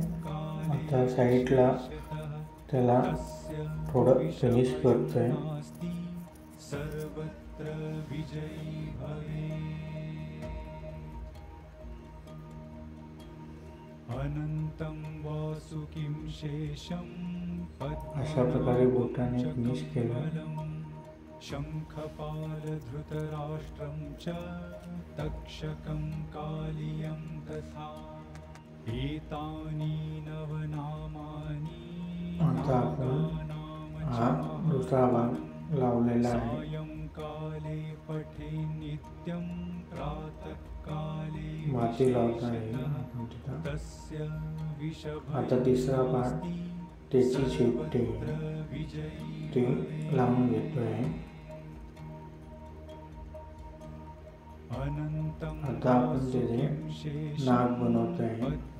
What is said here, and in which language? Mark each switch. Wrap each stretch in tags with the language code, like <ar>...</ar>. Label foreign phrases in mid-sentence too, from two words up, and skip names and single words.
<mr>आता साईडला त्याला थोडं फिनिश करतोय. अशा प्रकारे बोटाने फिनिश केलं.</mr> <sa>शंखपाल धृतराष्ट्रं च तक्षकं कालियं तथा एतानि नवनामानि</sa> <mr>आता आपण हा दुसरा भाग लावलेला आहे.</mr> <sa>सायंकाले पठे नित्यं प्रातःकाले</sa> <mr>माती लावत आहे. आता तिसरा भाग त्याची शेपटी ती लावून घेतोय. आता आपण त्याचे नाक बनवतोय.</mr>